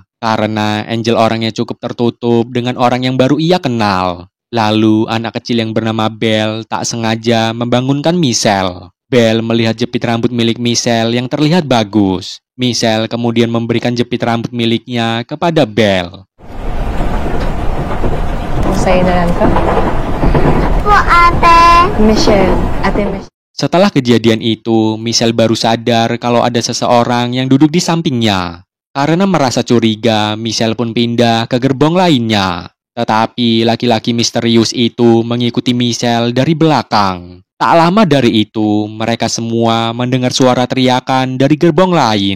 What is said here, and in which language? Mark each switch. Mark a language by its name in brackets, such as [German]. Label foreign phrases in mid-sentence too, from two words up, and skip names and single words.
[Indonesian] Karena Angel orangnya cukup tertutup dengan orang yang baru ia kenal. Lalu anak kecil yang bernama Belle tak sengaja membangunkan Michelle. Belle melihat jepit rambut milik Michelle yang terlihat bagus. Michelle kemudian memberikan jepit rambut miliknya kepada Belle. [Filipino] Sa'yo na lang ka? Po, ate. Michelle. Ate Michelle. [Indonesian] Setelah kejadian itu, Michelle baru sadar kalau ada seseorang yang duduk di sampingnya. Karena merasa curiga, Michelle pun pindah ke gerbong lainnya. Tetapi laki-laki misterius itu mengikuti Michelle dari belakang. Tak lama dari itu, mereka semua mendengar suara teriakan dari gerbong lain.